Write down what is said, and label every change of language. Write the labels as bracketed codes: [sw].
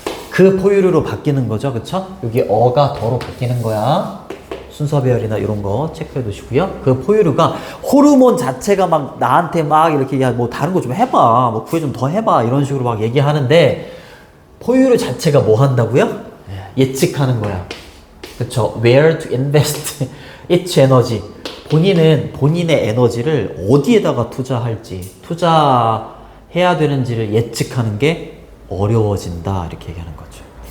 [ko] 그 포유류로 바뀌는 거죠. 그쵸? 여기 어가 더로 바뀌는 거야. 순서 배열이나 이런 거 체크해 두시고요. 그 포유류가 호르몬 자체가 막 나한테 막 이렇게 야 뭐 다른 거 좀 해봐, 뭐 구해 좀 더 해봐 이런 식으로 막 얘기하는데 포유류 자체가 뭐 한다고요? 예측하는 거야. 그쵸? [en] Where to invest its energy. [ko] 본인은 본인의 에너지를 어디에다가 투자할지, 투자해야 되는지를 예측하는 게 어려워진다 이렇게 얘기하는 거죠.